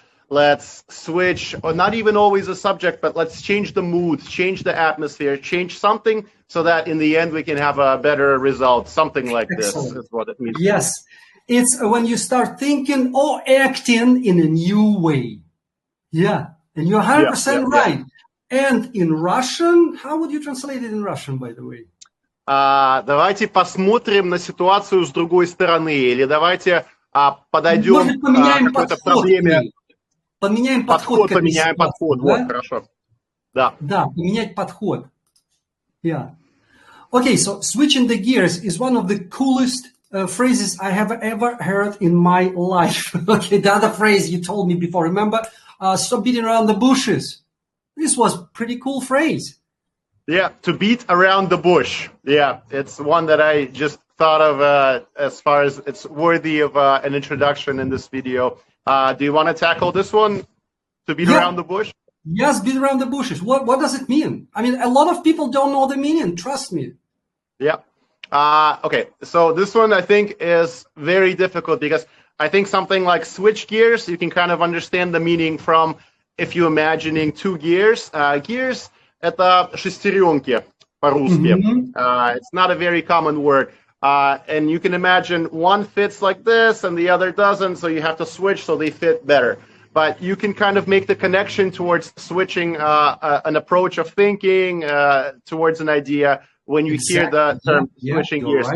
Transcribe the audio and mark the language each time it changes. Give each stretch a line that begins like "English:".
English: Let's switch, or not even always a subject, but let's change the mood, change the atmosphere, change something so that in the end we can have a better result. Something like Excellent. This is what it means. Yes, it's when you start thinking or acting in a new way. Yeah, and you're 100% right. And in Russian, how would you translate it in Russian, by the way?
Russian: Давайте посмотрим на ситуацию с другой стороны, или давайте подойдем к какой-то проблеме. Поменяем подход. Поменяем подход, да? Вот, хорошо. Да. Да, поменять подход. Yeah.
English: Okay, so switching the gears is one of the coolest phrases I have ever heard in my life. Okay, the other phrase you told me before, remember? Stop beating around the bushes. This was a pretty cool phrase. Yeah, to beat around the bush. Yeah, it's one that I just thought of as far as it's worthy of an introduction in this video. Do you want to tackle this one? To beat around the bush? Yes, beat around the bushes. What does it mean? I mean, a lot of people don't know the meaning, trust me. Yeah. Okay, so this one I think is very difficult because I think something like switch gears, you can kind of understand the meaning from if you're imagining two gears.
Russian: Gears – это шестеренки по-русски.
English: It's not a very common word. And you can imagine one fits like this and the other doesn't, so you have to switch so they fit better. But you can kind of make the connection towards switching an approach of thinking towards an idea when you hear the term switching gears.